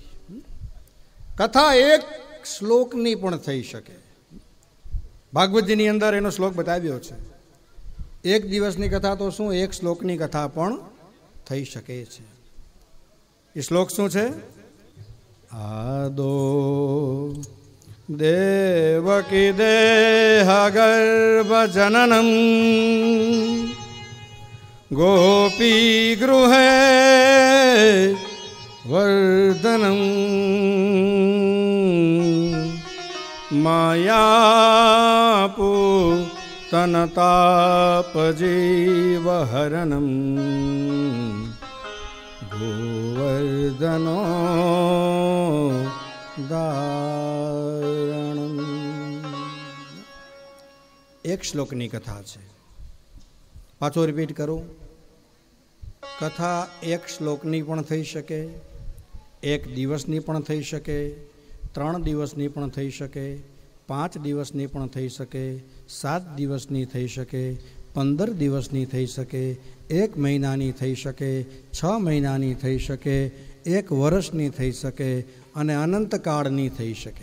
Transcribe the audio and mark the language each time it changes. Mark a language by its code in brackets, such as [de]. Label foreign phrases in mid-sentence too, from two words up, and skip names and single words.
[gu] કથા એક શ્લોકની પણ થઈ શકે। ભાગવતજીની અંદર એનો શ્લોક બતાવ્યો છે। એક દિવસની કથા તો શું, એક શ્લોકની કથા પણ થઈ શકે છે। એ શ્લોક શું છે? [sa] આદો देवकी देहगर्भ जननम गोपी गृहे वर्धनम मायापूतनतापजीवहरणम गोवर्धनो दारणम। [gu] એક શ્લોકની કથા છે. પાછો રિપીટ કરું, કથા એક શ્લોકની પણ થઈ શકે, એક દિવસની પણ થઈ શકે, 3 દિવસની પણ થઈ શકે, 5 દિવસની પણ થઈ શકે, 7 દિવસની થઈ શકે, 15 દિવસની થઈ શકે, 1 મહિનાની થઈ શકે, 6 મહિનાની થઈ શકે, 1 વર્ષની થઈ શકે અને અનંતકાળની થઈ શકે.